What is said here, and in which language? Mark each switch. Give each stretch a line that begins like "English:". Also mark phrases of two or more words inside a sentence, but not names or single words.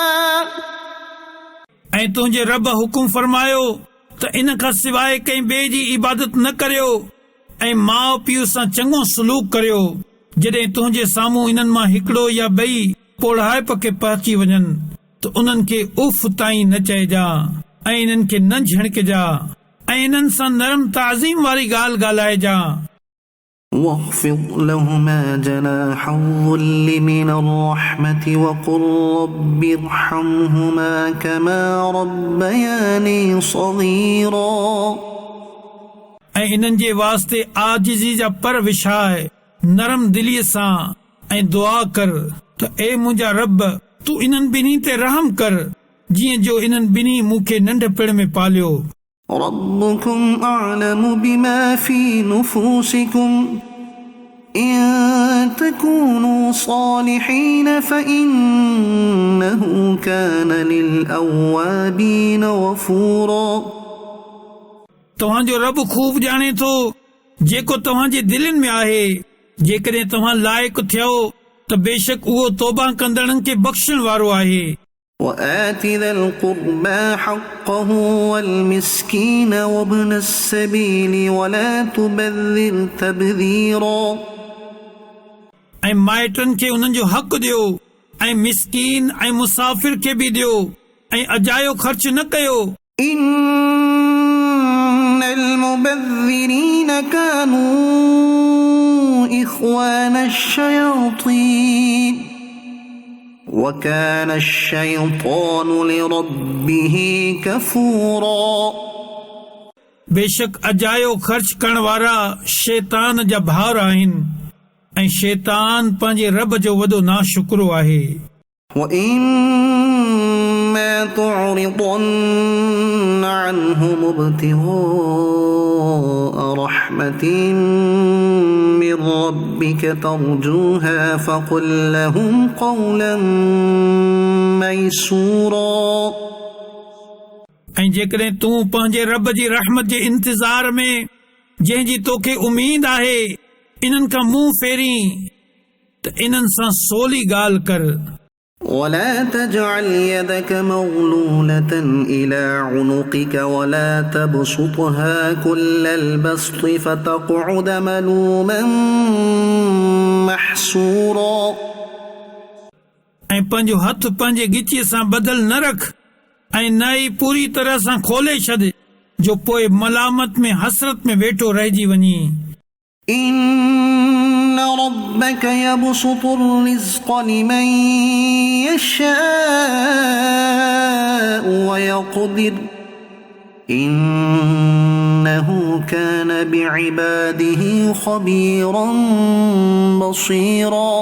Sindhi: ऐं तुंहिंजे रब हुकुम फरमायो त इन खां सवाइ कंहिं ॿिए जी इबादत न करियो ऐं माउ पीउ सां चङो सलूक करियो। जॾहिं तुंहिंजे साम्हूं इन्हनि मां हिकिड़ो या ॿई पोढ़ाइप खे पहुची वञनि त उन्हनि खे उफ़ ताईं न चइजा ऐं इन्हनि खे न झिड़कजा ऐं इन्हनि सां नरम ताज़ीम वारी ॻाल्हि ॻाल्हाइजा।
Arabic: واخفض لهما جناح الذل من الرحمة وقل رب ارحمهما كما ربياني صغيرا
Sindhi: ऐं इन्हनि जे वास्ते आजिज़ी जा पर विछाए नरम दिलीअ सां ऐं दुआ कर त ए मुंहिंजा रब तूं इन्हनि ॿिन्ही ते रहम कर जीअं जो इन्हनि ॿिन्ही मूंखे नंढपिण में पालियो।
Arabic: ربكم أعلم بما في نفوسكم إن تكونوا صالحين فإنه كان للأوابين غفورا
Sindhi: तव्हांजो रब खूब ॼाणे थो जेको तव्हांजे दिलनि में आहे। जेकॾहिं तव्हां लाइक़ थियो त बेशक उहो तौबा कंदड़नि खे बख़्शण वारो आहे।
Arabic: وآت ذا القربى حقه والمسكين وابن السبيل ولا تبذر تبذيرا
Sindhi: ऐं माइटनि खे उन्हनि जो हक़ ॾियो ऐं मिस्कीन ऐं मुसाफ़िर खे बि ॾियो ऐं अजायो ख़र्च न कयो।
Arabic: إن المبذرين كانوا إخوان الشياطين وكان الشيطان لربه كفورا
Sindhi: बेशक अजायो ख़र्च करण वारा शैतान जा भाउर आहिनि ऐं शैतान पंहिंजे रब जो वॾो नाशुक्रो आहे
Arabic: وإما تعرضن عنهم ابتغاء رحمة من ربك ترجوها فقل لهم قولا ميسورا
Sindhi: ऐं जेकॾहिं तूं पंहिंजे रब जी रहमत जे इंतज़ार में जंहिंजी तोखे उमीद आहे इन्हनि खां मुंहुं फेरी त इन्हनि सां सोली ॻाल्हि कर
Arabic: ولا تجعل يدك مغلولة إلى عنقك ولا تبسطها كل البسط فتقعد ملوما محسورا
Sindhi: ऐं पंहिंजो हथ पंहिंजे गिचीअ सां बदल न रख ऐं न ई पूरी तरह सां खोले छॾ जो पोइ मलामत में हसरत में वेठो रहिजी वञी
Arabic: إن ربك يبسط الرزق لمن يشاء ويقدر إنه كان بعباده خبيرا بصيرا